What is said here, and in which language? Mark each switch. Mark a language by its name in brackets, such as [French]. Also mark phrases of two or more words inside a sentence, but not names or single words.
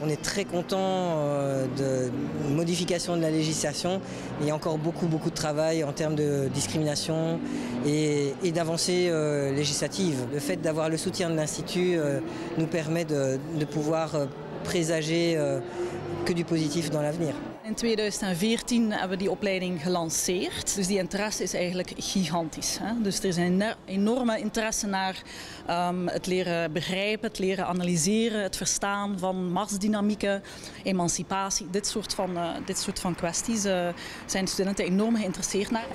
[French] On est très content de modification de la législation. Il y a encore beaucoup de travail en termes de discrimination et d'avancées législatives. Le fait d'avoir le soutien de l'Institut nous permet de pouvoir présager que du positif dans l'avenir. [Dutch] In 2014 hebben we die opleiding gelanceerd. Dus die interesse is eigenlijk gigantisch. Hè? Dus er is een enorme interesse naar het leren begrijpen, het leren analyseren, het verstaan van machtsdynamieken, emancipatie. Dit soort van kwesties zijn studenten enorm geïnteresseerd naar.